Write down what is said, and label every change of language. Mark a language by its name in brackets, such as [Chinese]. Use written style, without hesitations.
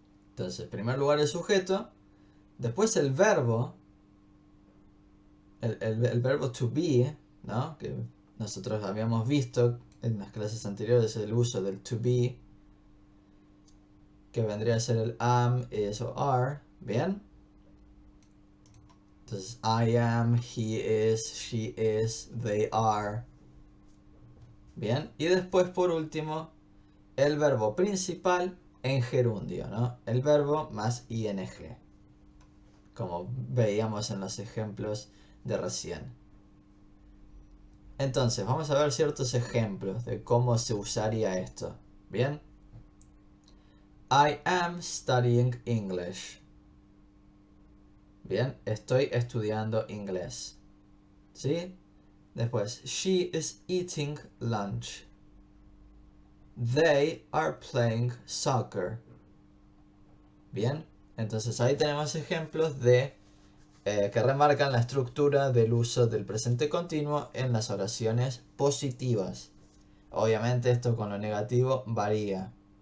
[Spanish] Entonces, en primer lugar el sujeto. Después el verbo. El verbo to be, ¿no? Que nosotros habíamos visto en las clases anteriores el uso del to be, que vendría a ser el am, is o are. Bien. [English] Entonces, I am, he is, she is, they are. [Spanish] Bien. Y después, por último, el verbo principal en gerundio, ¿no? El verbo más ing, como veíamos en los ejemplos de recién. Entonces, vamos a ver ciertos ejemplos de cómo se usaría esto. Bien. [English] I am studying English. [Spanish] Bien, estoy estudiando inglés. ¿Sí? [English] Después, she is eating lunch. They are playing soccer. [Spanish] Bien, entonces ahí tenemos ejemplos de que remarcan la estructura del uso del presente continuo en las oraciones positivas. Obviamente esto con lo negativo varía.